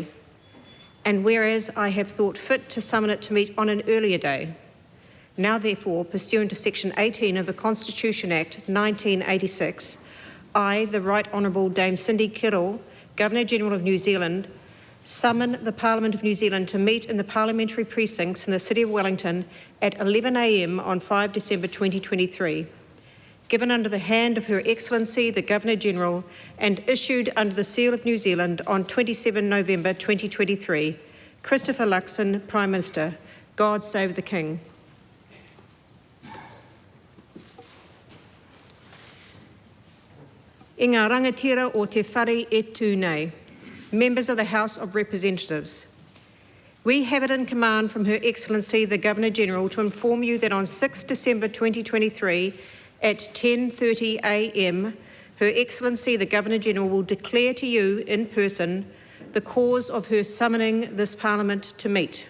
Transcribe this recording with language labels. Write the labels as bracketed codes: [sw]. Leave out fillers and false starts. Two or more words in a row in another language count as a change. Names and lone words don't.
[en] And whereas I have thought fit to summon it to meet on an earlier day, now therefore, pursuant to Section 18 of the Constitution Act 1986, I, the Right Honourable Dame Cindy Kiro, Governor-General of New Zealand, summon the Parliament of New Zealand to meet in the parliamentary precincts in the City of Wellington at 11 a.m. on 5 December 2023, given under the hand of Her Excellency the Governor-General and issued under the seal of New Zealand on 27 November 2023. Christopher Luxon, Prime Minister. God save the King. [mi] I ngā rangatira o te whare e tū nei. [en] Members of the House of Representatives, we have it in command from Her Excellency the Governor-General to inform you that on 6 December 2023 at 10:30 a.m, Her Excellency the Governor-General will declare to you in person the cause of her summoning this Parliament to meet.